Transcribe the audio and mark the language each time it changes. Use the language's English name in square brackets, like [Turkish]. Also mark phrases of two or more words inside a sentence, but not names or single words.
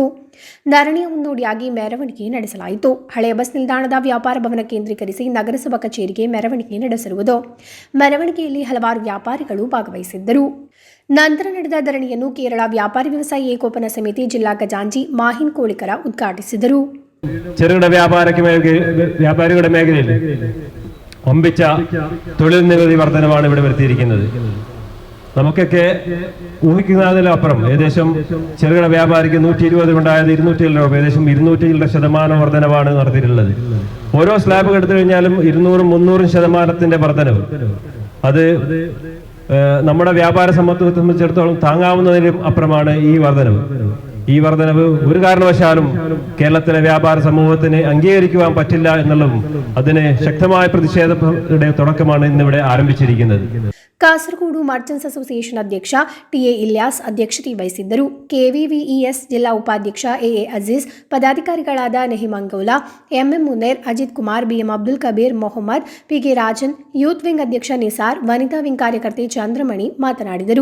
[Kannada] ಧರಣಿಯ ಮುನ್ನೋಡಿಯಾಗಿ ಮೆರವಣಿಗೆ ನಡೆಸಲಾಯಿತು. ಹಳೆಯ ಬಸ್ ನಿಲ್ದಾಣದ ವ್ಯಾಪಾರ ಭವನ ಕೇಂದ್ರೀಕರಿಸಿ ನಗರಸಭಾ ಕಚೇರಿಗೆ ಮೆರವಣಿಗೆ ನಡೆಸಿರುವುದು. ಮೆರವಣಿಗೆಯಲ್ಲಿ ಹಲವಾರು ವ್ಯಾಪಾರಿಗಳು ಭಾಗವಹಿಸಿದ್ದರು. ನಂತರ ನಡೆದ ಧರಣಿಯನ್ನು ಕೇರಳ ವ್ಯಾಪಾರಿ ವ್ಯವಸಾಯ ಏಕೋಪನ ಸಮಿತಿ ಜಿಲ್ಲಾ ಖಜಾಂಚಿ ಮಾಹಿನ್ ಕೋಳಿಕರ ಉದ್ಘಾಟಿಸಿದರು. [Malayalam] ചെറുകിട വ്യാപാരികളുടെ മേഖലയിൽ ഒമ്പിച്ച തൊഴിൽ നികുതി വർധനമാണ് ഇവിടെ വരുത്തിയിരിക്കുന്നത്. നമുക്കൊക്കെ ഊഹിക്കുന്നതിലപ്പുറം ഏകദേശം ചെറുകിട വ്യാപാരിക്ക് 120 ഉണ്ടായത് 200 രൂപ, ഏകദേശം 200% വർധനവാണ് നടത്തിയിട്ടുള്ളത്. ഓരോ സ്ലാബ് എടുത്തു കഴിഞ്ഞാലും 200-300% വർധനവ്. അത് നമ്മുടെ വ്യാപാര സമൂഹത്തെ സംബന്ധിച്ചിടത്തോളം താങ്ങാവുന്നതിനും അപ്പുറമാണ് ഈ വർധനവ്. ഈ വർധനവ് ഒരു കാരണവശാലും കേരളത്തിലെ വ്യാപാര സമൂഹത്തിന് അംഗീകരിക്കുവാൻ പറ്റില്ല എന്നുള്ളതും അതിന് ശക്തമായ പ്രതിഷേധയുടെ തുടക്കമാണ് ഇന്നിവിടെ ആരംഭിച്ചിരിക്കുന്നത്. [Kannada] ಕಾಸರಗೋಡು ಮರ್ಚೆಂಟ್ಸ್ ಅಸೋಸಿಯೇಷನ್ ಅಧ್ಯಕ್ಷ ಟಿಎ ಇಲ್ಯಾಸ್ ಅಧ್ಯಕ್ಷತೆ ವಹಿಸಿದ್ದರು. ಕೆವಿವಿಇಎಸ್ ಜಿಲ್ಲಾ ಉಪಾಧ್ಯಕ್ಷ ಎಎ ಅಜೀಜ್, ಪದಾಧಿಕಾರಿಗಳಾದ ನಹಿಮ್ ಅಂಗೌಲಾ, ಎಂಎಂ ಮುನೇರ್, ಅಜಿತ್ ಕುಮಾರ್, ಬಿಎಂ ಅಬ್ದುಲ್ ಕಬೀರ್, ಮೊಹಮ್ಮದ್, ಪಿಕೆ ರಾಜನ್, ಯೂತ್ ವಿಂಗ್ ಅಧ್ಯಕ್ಷ ನಿಸಾರ್, ವನಿತಾ ವಿಂಗ್ ಕಾರ್ಯಕರ್ತೆ ಚಂದ್ರಮಣಿ ಮಾತನಾಡಿದರು.